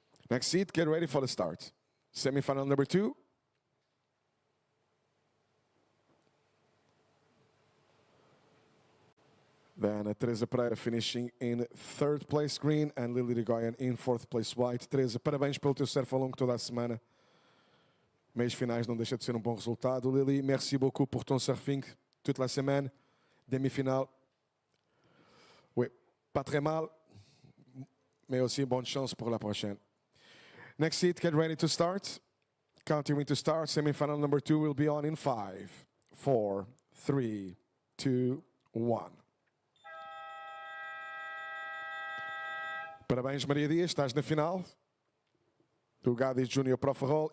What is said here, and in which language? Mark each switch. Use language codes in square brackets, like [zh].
[en] Next seat, get ready for the start. Semi-final number 2. Then Teresa Pereira finishing in 3rd place green and Lily Rigoyen in 4th place white. [pt] Teresa, parabéns pelo teu surf ao longo toda a semana. Meios finais não deixa de ser bom resultado. [fr] Lily, merci beaucoup pour ton surfing toute la semaine. Demi-finale. Oui, pas très mal. Mais aussi bonne chance pour la prochaine. [en] Next seat, get ready to start. Counting to start. Semi-final number 2 will be on in 5, 4, 3, 2, 1. [pt] Parabéns, Maria Dias, estás na final do GADIS Junior Pro Ferrol.